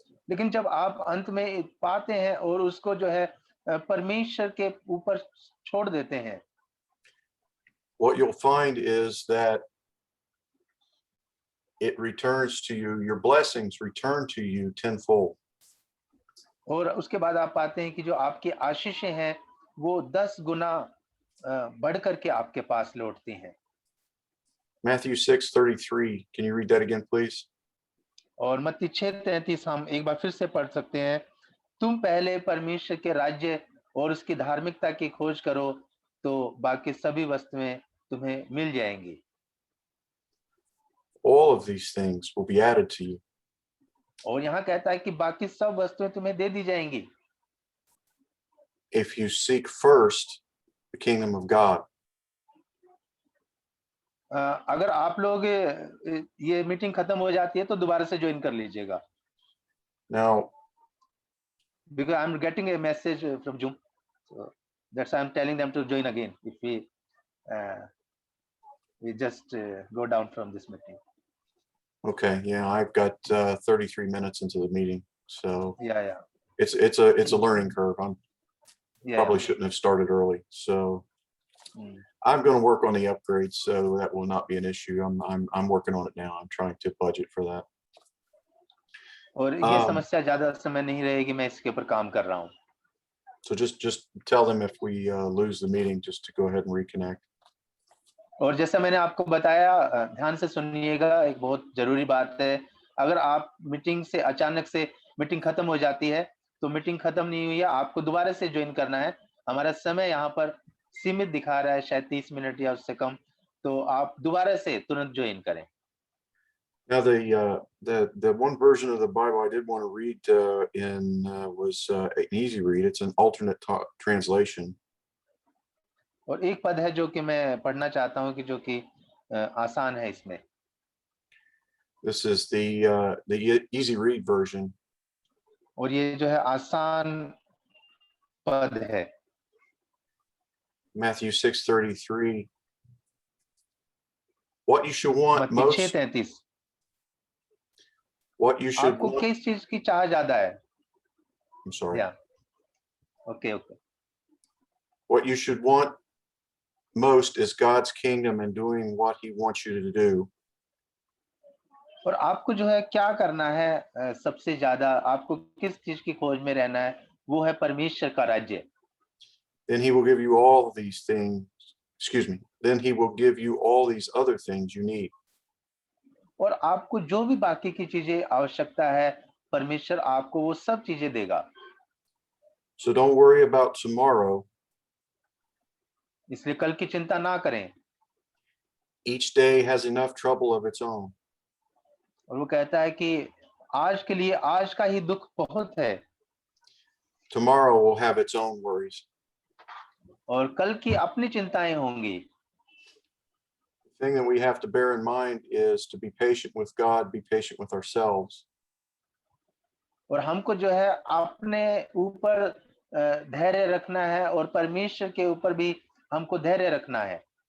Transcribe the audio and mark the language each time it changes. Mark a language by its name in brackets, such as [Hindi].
[Hindi] लेकिन जब आप अंत में पाते हैं और उसको जो है परमेश्वर के ऊपर छोड़ देते हैं, [English] what you'll find is that it returns to you, your blessings return to you tenfold. [Hindi] और उसके बाद आप पाते हैं कि जो आपकी आशीषें हैं वो 10 गुना बढ़ करके आपके पास लौटती हैं। [English] Matthew 6:33. Can you read that again, please? [Hindi] और मत्ती 6:33 हम एक बार फिर से पढ़ सकते हैं। तुम पहले परमेश्वर के राज्य और उसकी धार्मिकता की खोज करो तो बाकी सभी वस्तुएं तुम्हें मिल जाएंगी। [English] All of these things will be added to you. [Hindi] और यहाँ कहता है कि बाकी सब वस्तुएं तुम्हें दे दी जाएंगी [English] if you seek first the kingdom of God. [Hindi] अगर आप लोग ये मीटिंग खत्म हो जाती है तो दोबारा से ज्वाइन कर लीजिएगा। [English] Now, Because I'm getting a message from Zoom, so that's why I'm telling them to join again if we just go down from this meeting. okay, yeah, I've got 33 minutes into the meeting, so Yeah. it's a learning curve. I'm Yeah. probably shouldn't have started early, so I'm going to work on the upgrades, so that will not be an issue. I'm working on it now. I'm trying to budget for that. [Hindi] और ये समस्या ज्यादा समय नहीं रहेगी, मैं इसके ऊपर काम कर रहा हूँ। [English] So just tell them if we lose the meeting, just to go ahead and reconnect. [Hindi] और जैसा मैंने आपको बताया, ध्यान से सुनिएगा, एक बहुत जरूरी बात है। अगर आप मीटिंग से अचानक से मीटिंग खत्म हो जाती है तो मीटिंग खत्म नहीं हुई है, आपको दोबारा से ज्वाइन करना है। हमारा समय यहाँ पर सीमित दिखा रहा है, शायद 30 मिनट या उससे कम, तो आप दोबारा से तुरंत ज्वाइन करें। [English] Now the one version of the Bible I did want to read was an easy read. It's an alternate translation. [Hindi] और एक पद है जो कि मैं पढ़ना चाहता हूँ कि जो कि आसान है इसमें। [English] This is the easy read version. [Hindi] और ये जो है आसान पद है। [English] Matthew 6:33. What you should want [Hindi] मत्ती [English] most. [Hindi] 6:33। [English] What you should [Hindi] आपको [English] want. [Hindi] किस चीज की चाह ज्यादा है? [English] I'm sorry. Yeah. Okay. What you should want most is God's kingdom and doing what He wants you to do. [Hindi] और आपको जो है क्या करना है, सबसे ज्यादा आपको किस चीज की खोज में रहना है, वो है परमेश्वर का राज्य। [English] Then He will give you all these things. Excuse me. Then He will give you all these other things you need. [Hindi] और आपको जो भी बाकी की चीजें आवश्यकता है, परमेश्वर आपको वो सब चीजें देगा। [English] So don't worry about tomorrow. [Hindi] इसलिए कल की चिंता ना करें। [English] Each day has enough trouble of its own. [Hindi] और वो कहता है कि आज के लिए आज का ही दुख बहुत है [English] Tomorrow will have its own worries. [Hindi] और कल की अपनी चिंताएं होंगी। [English] The thing that we have to bear in mind is to be patient with God, be patient with ourselves. [Hindi] और हमको जो है अपने ऊपर धैर्य रखना है और परमेश्वर के ऊपर भी हमको धैर्य रखना है।